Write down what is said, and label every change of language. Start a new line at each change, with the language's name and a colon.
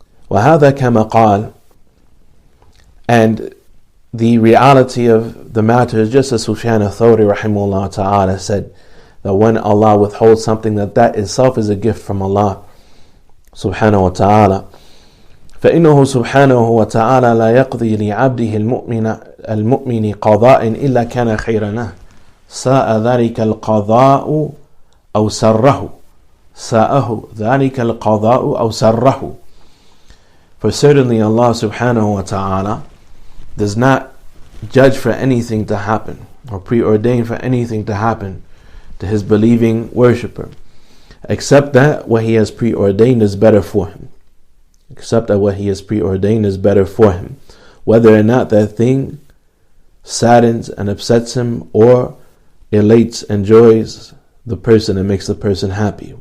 Arabic: وَهَذَا كَمَا قَالَ,
English: and the reality of the matter is just as Sufyan al-Thawri rahimahullah ta'ala said, that when Allah withholds something, that itself is a gift from Allah subhanahu wa ta'ala.
Arabic: فإنه سبحانه وتعالى لا يقضي لعبده المؤمن قضاء إلا كان خيرا له ساء ذلك القضاء أو سره ساءه ذلك القضاء أو سره.
English: For certainly Allah subhanahu wa ta'ala does not judge for anything to happen or preordain for anything to happen to his believing worshipper, except that what he has preordained is better for him. Except that what he has preordained is better for him. Whether or not that thing saddens and upsets him, or elates and joys the person and makes the person happy.